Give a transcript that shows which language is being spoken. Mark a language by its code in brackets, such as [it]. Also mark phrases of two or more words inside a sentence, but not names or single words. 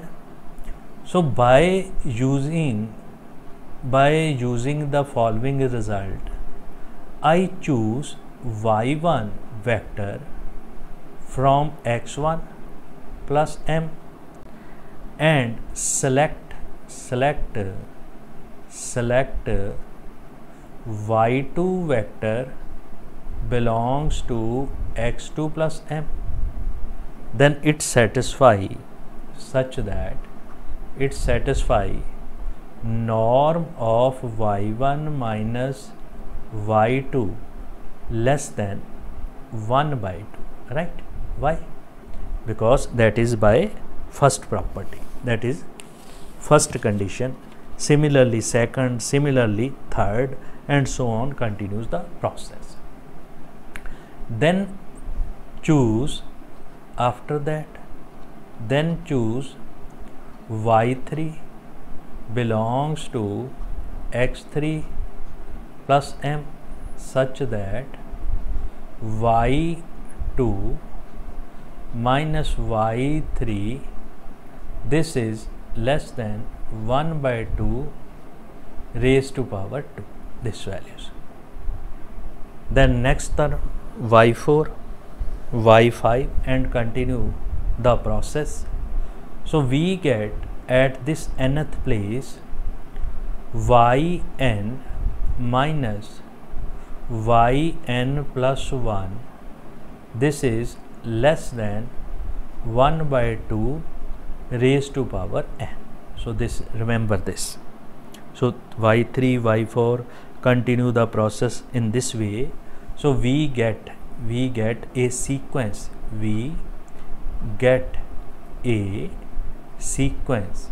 [en] So by using the following result, I choose y1 vector from x1 plus m and select y2 vector belongs to x2 plus m. Then it satisfy such that it satisfy norm of y1 minus y2 less than 1 by 2, right? Why? Because that is by first property, that is first condition. Similarly second, similarly third, and so on continues the process. Then choose after that, then choose y3 belongs to x3 plus m such that y2 minus y3, this is less than 1 by 2 raised to power 2, this values. then next term y4, y5 and continue the process. So we get at this nth place yn minus yn plus 1, this is less than 1 by 2 raised to power n. So this, remember this. So y3, y4 continue the process in this way. So we get a sequence, we get a sequence.